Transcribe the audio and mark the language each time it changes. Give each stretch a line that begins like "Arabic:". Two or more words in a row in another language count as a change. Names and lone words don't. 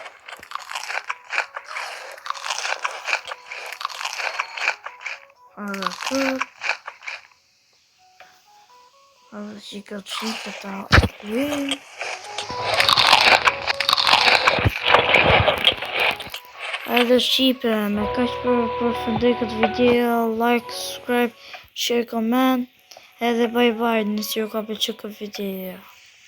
Albanian: Edhe këtë. Edhe që këtë qiket ta vim. Edhe Shqipe, me kaq përfundoj këtë video,
English: like, subscribe, share, comment,
Albanian: edhe
English: bye bye
Albanian: nëse ju ka pëlqyer këtë video.